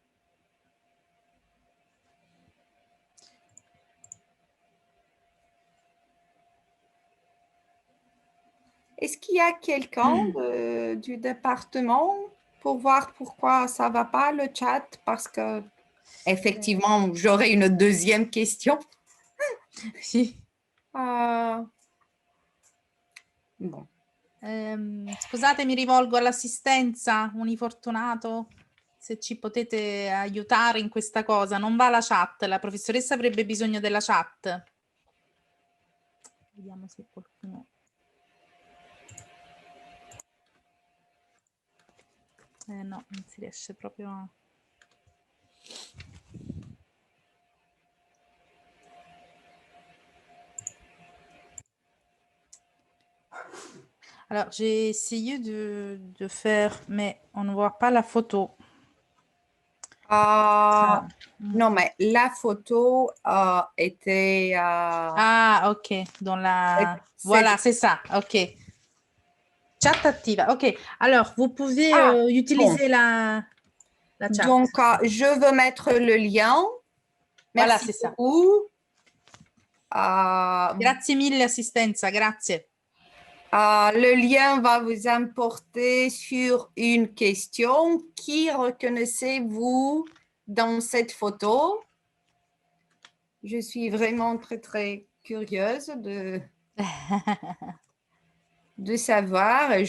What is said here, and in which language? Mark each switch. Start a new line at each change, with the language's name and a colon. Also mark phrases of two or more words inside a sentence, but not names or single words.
French: Est-ce qu'il y a quelqu'un du département pour voir pourquoi ça ne va pas le chat? Parce que effectivement, j'aurais une deuxième question.
Italian: Sì.
French: Bon.
Italian: Scusate, mi rivolgo all'assistenza, Unifortunato, se ci potete aiutare in questa cosa. Non va la chat, la professoressa avrebbe bisogno della chat. Vediamo se qualcuno... no, non si riesce proprio a...
French: Alors, j'ai essayé de faire, mais on ne voit pas la photo. Non, mais la photo était... Ah, ok, dans la... Voilà, c'est ça, ok. Chat active, ok. Alors, vous pouvez utiliser la chat. Donc, je veux mettre le lien. Voilà, Merci c'est ça. beaucoup.
Italian: Grazie mille, assistenza, grazie.
French: Le lien va vous importer sur une question. Qui reconnaissez-vous dans cette photo? Je suis vraiment très, très curieuse de savoir.